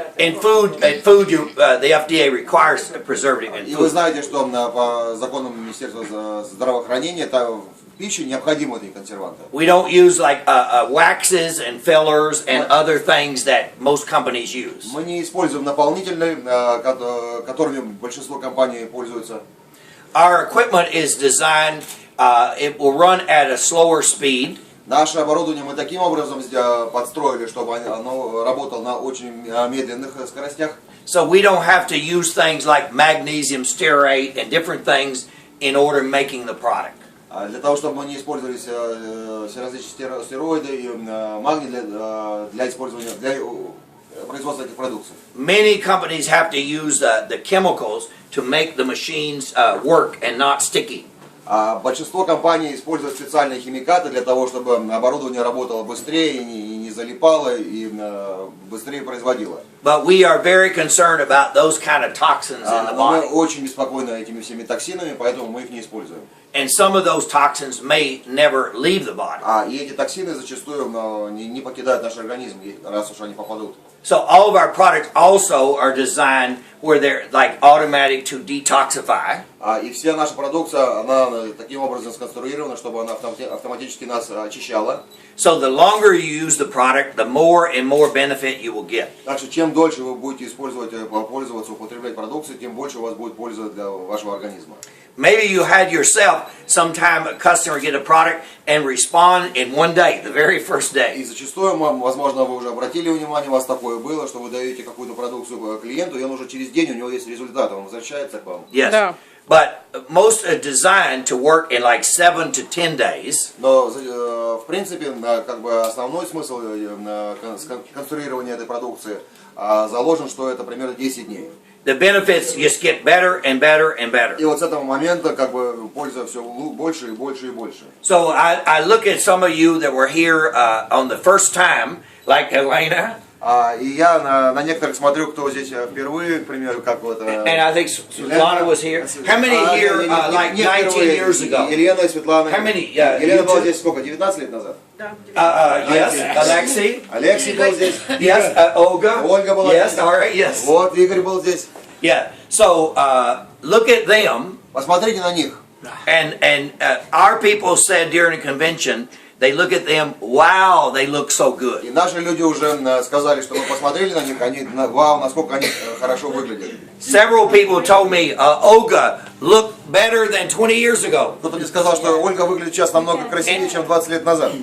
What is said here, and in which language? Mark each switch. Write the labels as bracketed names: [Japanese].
[English] In food, the FDA requires a preservative in [Russian] И вы [English] food. [Russian] знаете, что по законам Министерства здравоохранения в пищу необходимы эти консерванты. [English] We don't use like waxes and fillers and other things that most companies use. [Russian] Мы не используем наполнительные, которыми большинство компаний пользуются. [English] Our equipment is designed, it will run at a slower speed. [Russian] Наше оборудование мы таким образом подстроили, чтобы оно работало на очень медленных скоростях. [English] So we don't have to use things like magnesium stearate and different things in order making the product. [Russian] Для того, чтобы мы не использовали все различные стероиды и магний для использования, для производства этих продуктов. [English] Many companies have to use the chemicals to make the machines work and not sticky. [Russian] Большинство компаний используют специальные химикаты для того, чтобы оборудование работало быстрее и не залипало, и быстрее производило. [English] But we are very concerned about those kind of toxins in the [Russian] Но мы [English] body. [Russian] очень беспокойны этими всеми токсинами, поэтому мы их не используем. [English] And some of those toxins may never leave the body. [Russian] И эти токсины зачастую не покидают наш организм, раз уж они попадут. [English] So all of our products also are designed where they're like automatic to detoxify. [Russian] И вся наша продукция, она таким образом сконструирована, чтобы она автоматически нас очищала. [English] So the longer you use the product, the more and more benefit you will get. [Russian] Так что чем дольше вы будете пользоваться, употреблять продукцию, тем больше у вас будет польза для вашего организма. [English] Maybe you had yourself sometime a customer get a product and respond in one day, the very first [Russian] И [English] day. [Russian] зачастую, возможно, вы уже обратили внимание, у вас такое было, что вы даете какую-то продукцию клиенту, и он уже через день, у него есть результат, он возвращается к вам. [English] Yes. [Russian] Да. [English] But most are designed to work in like 7 to 10 days. [Russian] Но, в принципе, как бы основной смысл конструирования этой продукции заложен, что это примерно 10 дней. [English] The benefits just get better and better and better. [Russian] И вот с этого момента как бы польза все больше и больше и больше. [English] So I look at some of you that were here on the first time, like Elena. [Russian] И я на некоторых смотрю, кто здесь впервые, к примеру, как вот... [English] And I think Svetlana was here. How many here like 19 years ago? [Russian] Елена и Светлана. [English] How many? [Russian] Елена была здесь сколько? 19 лет назад? [English] Yes, Alexei. [Russian] Алексей был здесь. [English] Yes, Olga. [Russian] Ольга была [English] Yes, [Russian] здесь. [English] all right, yes. [Russian] Вот, Игорь был здесь. [English] Yeah. So look at them. [Russian] Посмотрите на них. [English] And our people said during the convention, they look at them, wow, they look so good. [Russian] И наши люди уже сказали, что мы посмотрели на них, они, вау, насколько они хорошо выглядят. [English] Several people told me, Olga looked better than 20 years ago. [Russian] Кто-то мне сказал, что Ольга выглядит сейчас намного красивее, чем 20 лет назад.